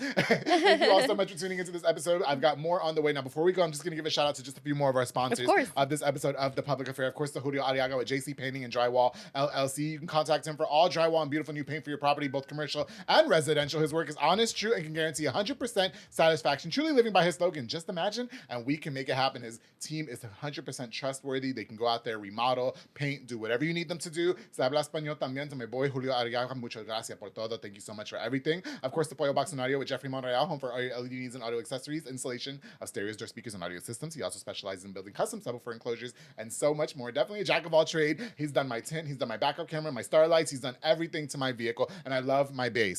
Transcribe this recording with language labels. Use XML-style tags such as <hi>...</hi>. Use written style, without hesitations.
<en>Thank you all so much for tuning into this episode. I've got more on the way. Now, before we go, I'm just going to give a shout out to just a few more of our sponsors of this episode of The Public Affair. Of course, the Julio Arriaga with JC Painting and Drywall, LLC. You can contact him for all drywall and beautiful new paint for your property, both commercial and residential. His work is honest, true, and can guarantee 100% satisfaction. Truly living by his slogan, just imagine, and we can make it happen. His team is 100% trustworthy. They can go out there, remodel, paint, do whatever you need them to do.</en> <es>Se habla español también to my boy Julio Arriaga. Muchas gracias por todo.</es> <en>Thank you so much for everything. Of course, the Pollo Box and Audio with Jeffrey Monreal, home for all your LED needs and audio accessories, installation of stereos, door speakers, and audio systems. He also specializes in building custom subwoofer enclosures and so much more. Definitely a jack of all trade. He's done my tint, he's done my backup camera, my starlights, he's done everything to my vehicle, and I love my bass.</en>